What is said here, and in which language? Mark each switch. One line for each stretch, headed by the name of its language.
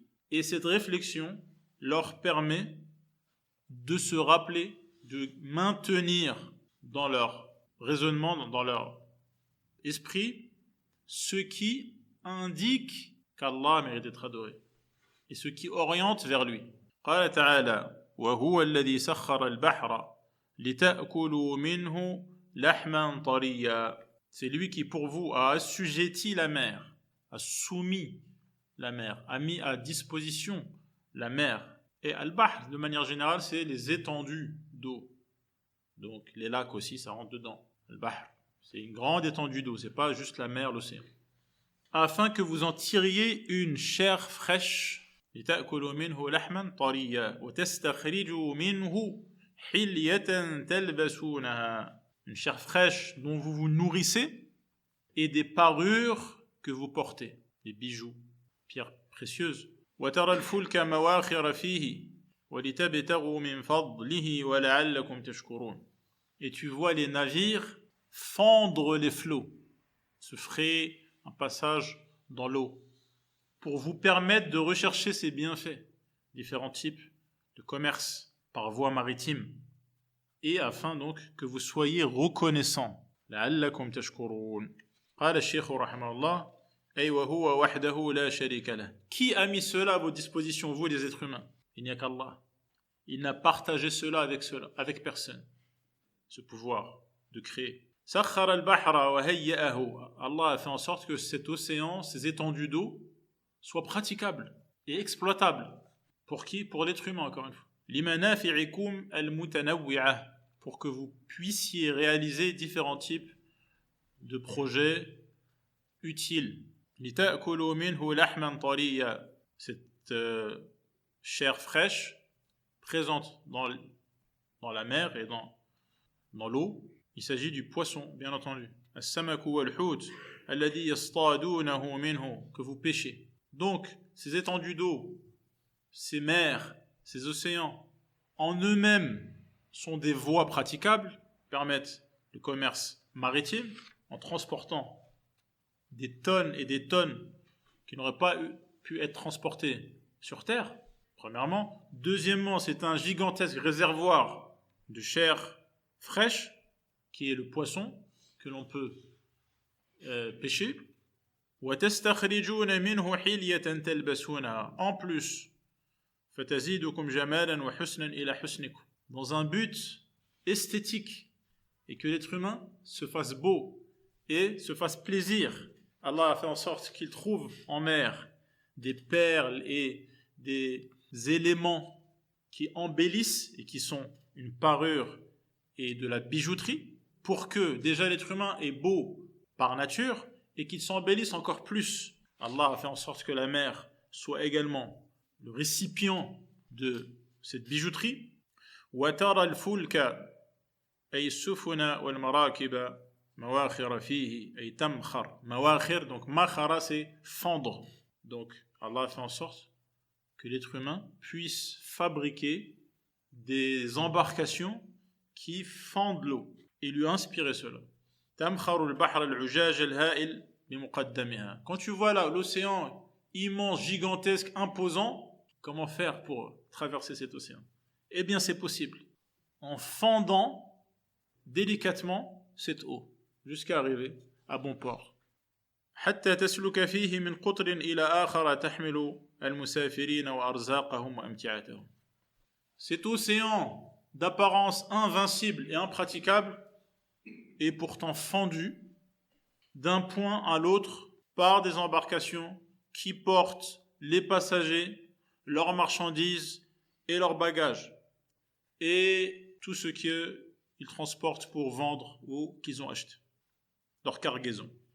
French: Et cette réflexion leur permet de se rappeler, de maintenir dans leur raisonnement, dans leur esprit, ce qui indique qu'Allah mérite d'être adoré, et ce qui oriente vers lui.
Arabic: قال تعالى وهو الذي سخر البحر لتأكلوا منه لحما طريا.
French: C'est lui qui pour vous a assujetti la mer, a soumis la mer, a mis à disposition la mer. Et al-bahr, de manière générale, c'est les étendues d'eau. Donc les lacs aussi, ça rentre dedans. Al-bahr, c'est une grande étendue d'eau, c'est pas juste la mer, l'océan. Afin que vous en tiriez une chair fraîche,
Arabic: لتأكلوا منه لحما طريا وتستخرجوا منه حلية تلبسونها.
French: Une chair fraîche dont vous vous nourrissez et des parures que vous portez, des bijoux, pierres précieuses.
Arabic: وترى الفلك مواخر فيه ولتبتغوا من فضله ولعلكم تشكرون.
French: Et tu vois les navires fendre les flots, se frayer un passage dans l'eau, pour vous permettre de rechercher ces bienfaits, différents types de commerce par voie maritime, et afin donc que vous soyez reconnaissants.
Arabic: لعلكم تشكرون. قال الشيخ رحمه الله أي وهو وحده لا شريك له.
French: Qui a mis cela à vos dispositions, vous les êtres humains? Il n'y a qu'Allah. Il n'a partagé cela avec personne. Ce pouvoir de créer.
Arabic: سخر البحر وهيئه.
French: Allah a fait en sorte que cet océan, ces étendues d'eau, soient praticables et exploitables. Pour qui? Pour l'être humain, encore une fois.
Arabic: لمنافعكم المتنوعة.
French: Pour que vous puissiez réaliser différents types de projets utiles.
Arabic: لتأكلوا منه لحما طريا.
French: Cette chair fraîche présente dans la mer et dans l'eau. Il s'agit du poisson, bien entendu.
Arabic: السمك والحوت الذي يصطادونه منه,
French: que vous pêchez. Donc, ces étendues d'eau, ces mers, ces océans, en eux-mêmes sont des voies praticables, permettent le commerce maritime en transportant des tonnes et des tonnes qui n'auraient pas pu être transportées sur Terre, premièrement. Deuxièmement, c'est un gigantesque réservoir de chair fraîche, qui est le poisson que l'on peut pêcher.
Arabic: وَتَسْتَخْرِجُونَ مِنْهُ حِلْيَةً تَلْبَسُونَهَا.
French: En plus,
Arabic: فَتَزِيدُكُمْ جَمَالًا وَحُسْنًا إِلَى حُسْنِكُمْ.
French: Dans un but esthétique, et que l'être humain se fasse beau et se fasse plaisir. Allah a fait en sorte qu'il trouve en mer des perles et des éléments qui embellissent et qui sont une parure et de la bijouterie, pour que déjà l'être humain est beau par nature et qu'il s'embellisse encore plus. Allah a fait en sorte que la mer soit également le récipient de cette bijouterie.
Arabic: وَتَرَى الْفُلْكَ أي السفن والمراكب مواخر فيه أي تمخر.
French: مواخر, donc makhara c'est fendre. Donc Allah a fait en sorte que l'être humain puisse fabriquer des embarcations qui fendent l'eau et lui inspirer cela.
Arabic: تمخر البحر العجاج الهائل بمقدمها.
French: Quand tu vois là l'océan immense, gigantesque, imposant, comment faire pour traverser cet océan? Eh bien c'est possible, en fendant délicatement cette eau jusqu'à arriver à bon port.
Arabic: حتى تسلك فيه من قطر إلى آخر تحمل المسافرين وأرزاقهم وأمتعتهم.
French: Cet océan d'apparence invincible et impraticable est pourtant fendu d'un point à l'autre par des embarcations qui portent les passagers, leurs marchandises et leurs bagages et tout ce qu'ils transportent pour vendre ou qu'ils ont acheté, leur cargaison.